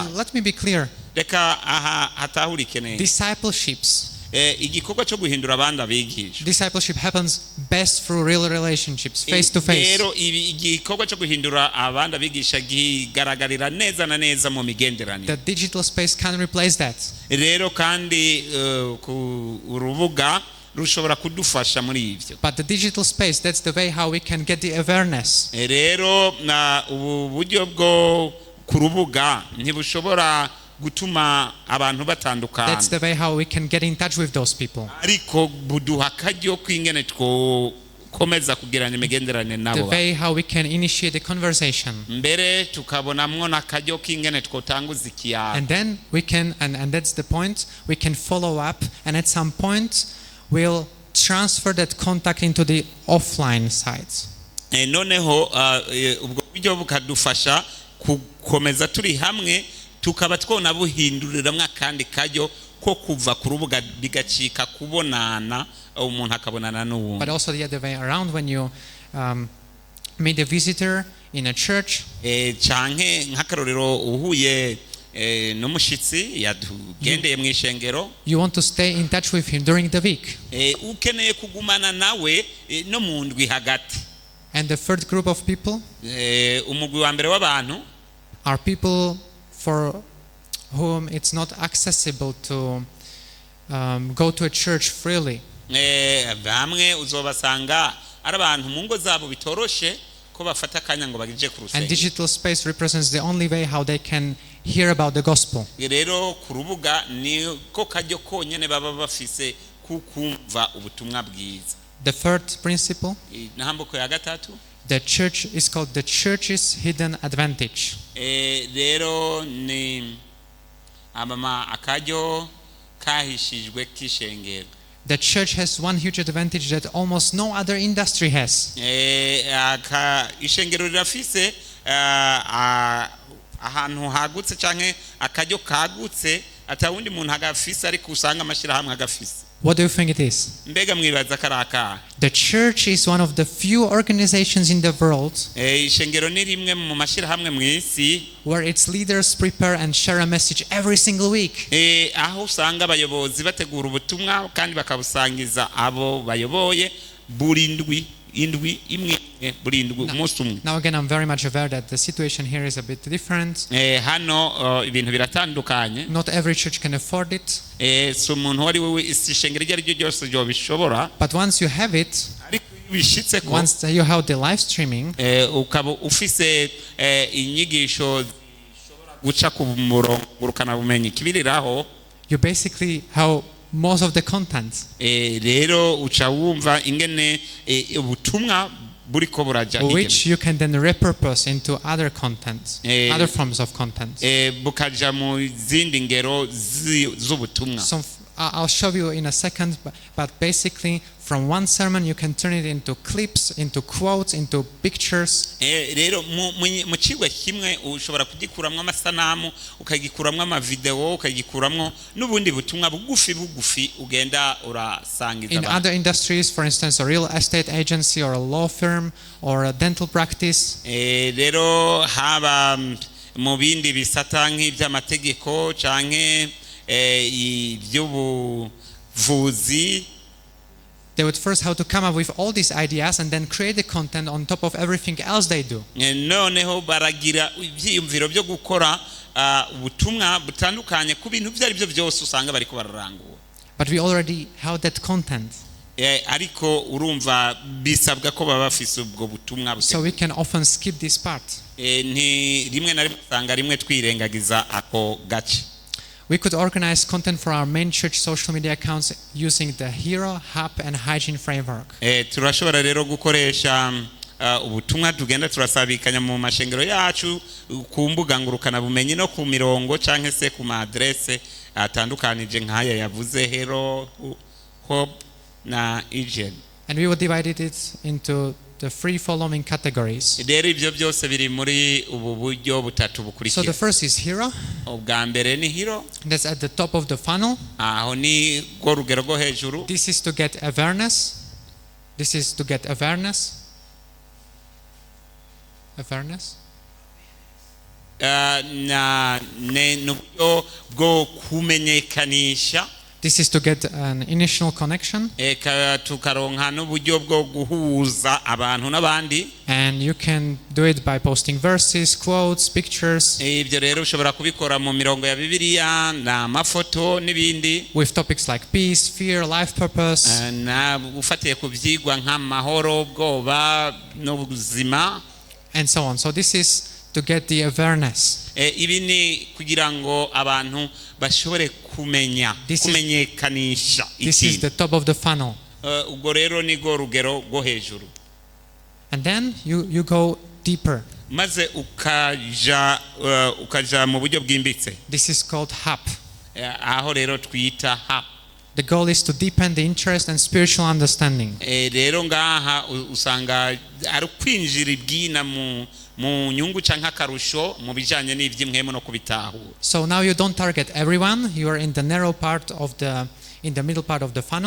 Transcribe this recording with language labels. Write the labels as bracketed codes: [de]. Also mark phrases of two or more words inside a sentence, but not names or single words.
[en] And let me be clear. [rn] Reka aha hatahurike neza. [en] Discipleships. [rn] Igikorwa cyo guhindura abandi abigisha. [en] Discipleship happens best through real relationships, face to face. [rn] Rero igikorwa cyo guhindura abandi abigisha gigaragarira neza na neza mu migenderanire. [en] The digital space can replace that. [rn] Rero kandi ku urubuga rushobora kudufasha muri ivyo. [en] But the digital space, that's the way how we can get the awareness. [rn] Rero na uburyo bwo ku rubuga ntibushobora gutuma abantu batandukana. [en] That's the way how we can get in touch with those people. [rn] Ariko buduha akaryo kwingene komeza kugirana imigenderanire nabo. [en] The way how we can initiate a conversation. [rn] Mbere tukabonamwo n'akaryo k'ingene twotanguza ikiyago. [en] And then we can, and that's the point, we can follow up, and at some point we'll transfer that contact into the offline sites. [rn] Noneho ubwo buryo bukadufasha gukomeza turi hamwe tukaba twona buhinduriramwe akandi karyo ko kuva ku rubuga bigacika kubonana umuntu akabonana n'uwundi. [en] But also the other way around, when you meet a visitor in a church, [rn] canke nk'akarorero uhuye n'umushitsi yadugendeye mu ishengero, [en] you want to stay in touch with him during the week. [rn] Ukeneye kugumana nawe no mu ndwi hagati. [en] And the third group of people [rn] umugwi wa mbere w'abantu [en] are people for whom it's not accessible to go to a church freely. [rn] Bamwe uzobasanga ari abantu mu ngo zabo bitoroshe ko bafata akanya ngo bagije ku And rusengero. [en] digital space represents the only way how they can hear about the gospel. [rn] Rero ku rubuga ni ko kajyo konyene baba bafise kukumva ubutumwa bwiza. [en] The third principle, [rn] Intambuko ya gatatu, [en] the church is called the church's hidden advantage. [rn] rero ni akajyo kahishijwe k'ishengero. [en] The church has one huge advantage that almost no other industry has. [rn] Ishengero rirafise ahantu hagutse canke akajyo kagutse atawundi muntu agafise ariko usanga amashirahamwe agafise. [en] What do you think it is? [rn] Mbega mwibaza karaka? [en] The church is one of the few organizations in the world [rn] Ishengero ni rimwe mu mashirahamwe mw'isi [en] where its leaders prepare and share a message every single week. [rn] aho usanga abayobozi bategura ubutumwa kandi bakabusangiza abo bayoboye buri indwi imwe buri indwi umunsi umwe. [en] Now again, I'm very much aware that the situation here is a bit different. [rn] Hano ibintu biratandukanye. [en] Not every church can afford it. [rn] So umuntu wari we ishengero ryo ryose ryo bishobora. [en] But once you have it, [rn] ariko bishitse ko [en] once you have the live streaming, [rn] ukaba ufise inyigisho zishobora guca ku murongo ngurukana bumenyi kibiriraho, [en] you basically have most of the content. [rn] Rero uca wumva ingene ubutumwa buriko buraja [en] which you can then repurpose into other content, other forms of content. [rn] bukaja mu zindi ngero z'ubutumwa. [en] So I'll show you in a second, but basically from one sermon you can turn it into clips, into quotes, into pictures. [rn] Rero mu kigwa kimwe ushobora kugikuramwo amasanamu, ukagikuramwo amavideo, ukagikuramwo n'ubundi butumwa bugufi ugenda urasangiza. [en] In other industries, for instance, a real estate agency or a law firm or a dental practice, [rn] rero haba mu bindi bisata nk'iby'amategeko canke iby'ubuvuzi, [en] they would first have to come up with all these ideas and then create the content on top of everything else they do. [rn] noneho baragira ibyiyumviro byo gukora ubutumwa butandukanye ku bintu ibyo ari byo byose usanga bariko bararangura. [en] But we already have that content. [rn] Ariko urumva bisabwa ko baba bafise ubwo butumwa. [en] So we can often skip this part. [rn] Ni rimwe na rimwe usanga rimwe twirengagiza ako gace. [en] We could organize content for our main church social media accounts using the Hero, Hub, and Hygiene framework. [rn] Turashobora rero gukoresha ubutumwa tugenda turasabikanya mu mashengero yacu ku mbuga ngurukana bumenyi no ku mirongo canke se ku madresse atandukanije nk'aya yavuze Hero, Hope na Hygiene. [en] And we would divide it into the three following categories. [rn] Rero ibyo byose biri muri ubu buryo butatu [en] So the [rn] bukurikira. [en] first is Hero. [rn] Ubwa mbere ni Hero. [en] That's at the top of the funnel. [rn] Aho ni go rugero go hejuru. [en] This is to get awareness. This is to get awareness. Awareness. [rn] Na n'uburyo bwo kumenyekanisha. [en] This is to get an initial connection. [rn] Tukaronka n'uburyo bwo guhuza abantu n'abandi. [en] And you can do it by posting verses, quotes, pictures. [rn] Ibyo rero ushobora kubikora mu mirongo ya Bibiliya n'amafoto n'ibindi. [en] With topics like peace, fear, life purpose. [rn] Na ufatiye ku byigwa nk'amahoro, ubwoba n'ubuzima. [en] And so on. So this is to get the awareness. [rn] Ibi ni kugira ngo abantu bashobore kumenya, kumenyekanisha. [en] This is the top of the funnel. [rn] Ubwo rero ni go rugero go hejuru. [en] And then you go deeper. [rn] Maze ukaja mu buryo bwimbitse. [en] This is called Hub. [rn] Aho rero twita Hub. [en] The goal is to deepen the interest and spiritual understanding. [rn] Rero ngaha usanga ari kwinjira ibwina mu nyungu canke akarusho mu bijanye n'ivy'imwemo no kubitahura. [en] So now you don't target everyone. You are in the narrow part of in the middle part of the funnel.